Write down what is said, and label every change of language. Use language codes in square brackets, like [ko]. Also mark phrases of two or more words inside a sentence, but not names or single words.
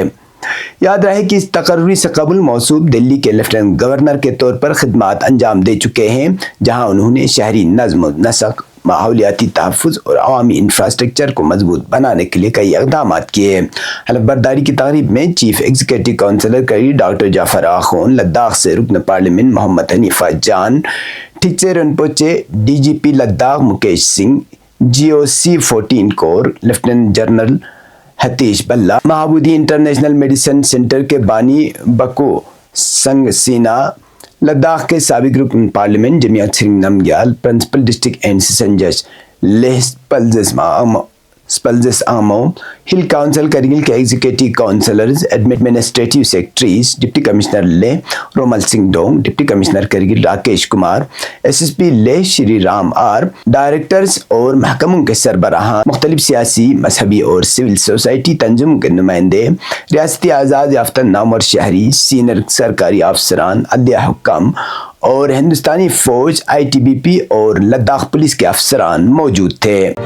[ur] یاد رہے کہ اس تقرری سے قبل موصوف دلی کے لیفٹیننٹ گورنر کے طور پر خدمات انجام دے چکے ہیں، جہاں انہوں نے شہری نظم و نسق، ماحولیاتی تحفظ اور عوامی انفراسٹرکچر کو مضبوط بنانے کے لیے کئی اقدامات کیے. حلف برداری کی تقریب میں چیف ایگزیکٹو کونسلر کری ڈاکٹر جعفر آخون، لداخ سے رکن پارلیمنٹ محمد حنیفہ جان، ٹھیکچے رنپوچے، ڈی جی پی لداخ مکیش سنگھ، جی او سی 14 کور لیفٹیننٹ جنرل ہتیش بلّا، مہابودھی انٹرنیشنل میڈیسن سینٹر کے بانی بکو سنگ سینا، لداخ کے سابق رکن پارلیمنٹ جمیعت سنگھ نمگیال، پرنسپل ڈسٹرکٹ اینڈ سیشن جج لیہ سپلزس آمو، ہل کونسل کرگل کے ایگزیکٹو کونسلرز، ایڈمنسٹریٹو سیکرٹریز، ڈپٹی کمشنر لیہ رومل سنگھ ڈونگ، ڈپٹی کمشنر کرگل راکیش کمار، ایس ایس پی لیہ شری رام آر، ڈائریکٹرز اور محکموں کے سربراہان، مختلف سیاسی، مذہبی اور سول سوسائٹی تنظیموں کے نمائندے، ریاستی اعزاز یافتہ نامور شہری، سینئر سرکاری افسران، عدلیہ حکام اور ہندوستانی فوج، آئی ٹی بی پی اور لداخ پولیس کے افسران موجود تھے.